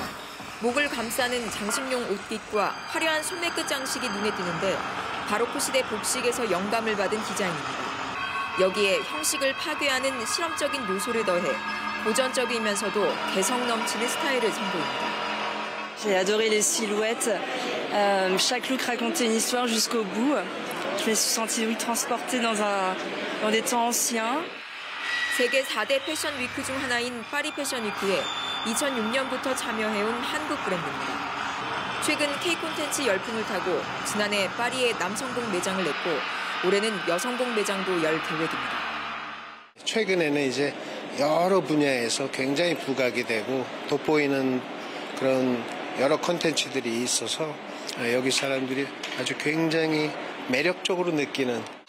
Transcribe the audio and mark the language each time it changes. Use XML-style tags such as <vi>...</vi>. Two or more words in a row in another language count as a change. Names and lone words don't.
<ko>목을 감싸는 장식용 옷깃과 화려한 소매끝 장식이 눈에 띄는데 바로크 시대 복식에서 영감을 받은 디자인입니다. 여기에 형식을 파괴하는 실험적인 요소를 더해 고전적이면서도 개성 넘치는 스타일을 선보입니다.</ko> <fr>J'ai adoré les silhouettes. Chaque look racontait une histoire jusqu'au bout. Je me suis sentie transportée dans des temps anciens.</fr> <ko>세계 4대 패션 위크 중 하나인 파리 패션 위크에 2006년부터 참여해온 한국 브랜드입니다. 최근 K 콘텐츠 열풍을 타고 지난해 파리에 남성복 매장을 냈고 올해는 여성복 매장도 열 계획입니다. 최근에는 이제 여러 분야에서 굉장히 부각이 되고 돋보이는 그런 여러 콘텐츠들이 있어서 여기 사람들이 아주 굉장히 매력적으로 느끼는.</ko>